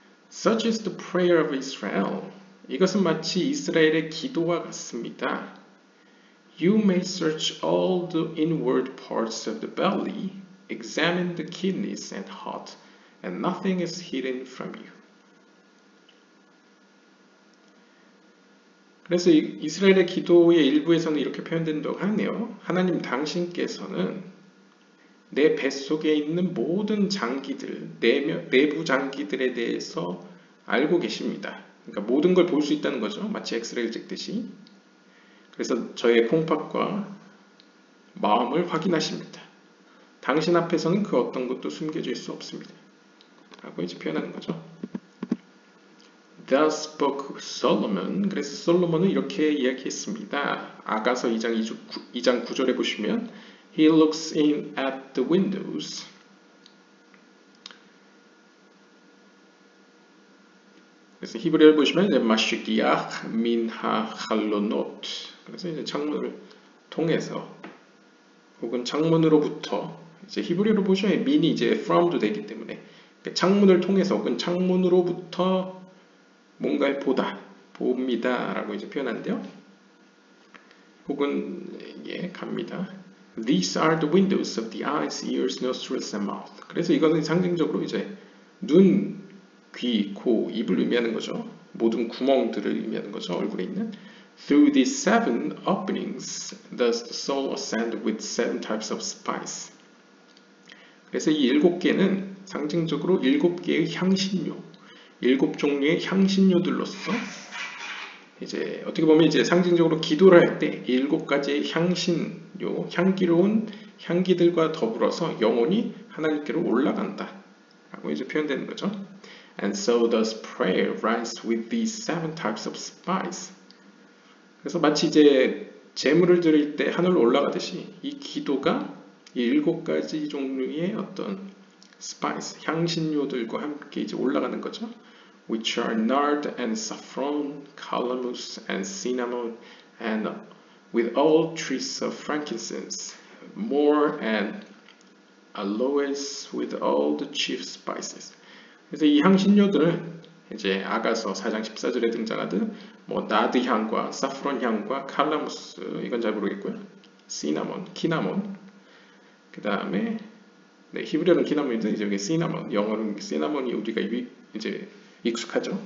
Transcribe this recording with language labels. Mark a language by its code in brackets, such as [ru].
[en] Such is the prayer of Israel. [ko] 이것은 마치 이스라엘의 기도와 같습니다. [en] You may search all the inward parts of the belly, examine the kidneys and heart, and nothing is hidden from you. [ko] 그래서 이스라엘의 기도의 일부에서는 이렇게 표현된다고 하네요. 하나님 당신께서는 내 뱃속에 있는 모든 장기들, 내부 장기들에 대해서 알고 계십니다. 그러니까 모든 걸 볼 수 있다는 거죠. 마치 엑스레이를 찍듯이. 그래서 저의 콩팥과 마음을 확인하십니다. 당신 앞에서는 그 어떤 것도 숨겨질 수 없습니다. 라고 이제 표현하는 거죠. [en] Thus spoke Solomon. [ko] 그래서 솔로몬은 이렇게 이야기했습니다. 아가서 2장 9절에 보시면 [en] He looks in at the windows. [ko] 그래서 히브리어를 보시면 이제 [he] 마시기아 민하 칼로노트. [ko] 그래서 이제 창문을 통해서 혹은 창문으로부터 이제 히브리어로 보시면 민이 이제 from도 되기 때문에 창문을 통해서 혹은 창문으로부터 뭔가를 봅니다 라고 이제 표현하는데요. 혹은 갑니다. [en] These are the windows of the eyes, ears, nostrils, and mouth. [ko] 그래서 이거는 상징적으로 이제 눈, 귀, 코, 입을 의미하는 거죠. 모든 구멍들을 의미하는 거죠. 얼굴에 있는. [en] Through these seven openings, does the soul ascend with seven types of spice. [ko] 그래서 이 7개는 상징적으로 7개의 향신료, 7종류의 향신료들로서 이제 어떻게 보면 이제 상징적으로 기도를 할 때 7가지의 향신료, 향기로운 향기들과 더불어서 영혼이 하나님께로 올라간다 라고 이제 표현되는 거죠. [en] And so does prayer rise with these seven types of spice. [ko] 그래서 마치 이제 제물을 드릴 때 하늘로 올라가듯이 이 기도가 이 7가지 종류의 어떤 스파이스, 향신료들과 함께 이제 올라가는 거죠. [en] Which are nard and saffron, calamus and cinnamon, and with all trees of frankincense, myrrh and aloes with all the chief spices. [ko] 그래서 이 향신료들은 이제 아가서 4장 14절에 등장하듯 뭐 나드 향과 사프론 향과 칼라무스 이건 잘 모르겠고요. 시나몬, 키나몬. 그 다음에 네, 히브리어는 키나몬인데 이제 여기 시나몬, 영어로는 시나몬이 우리가 이제 익숙하죠.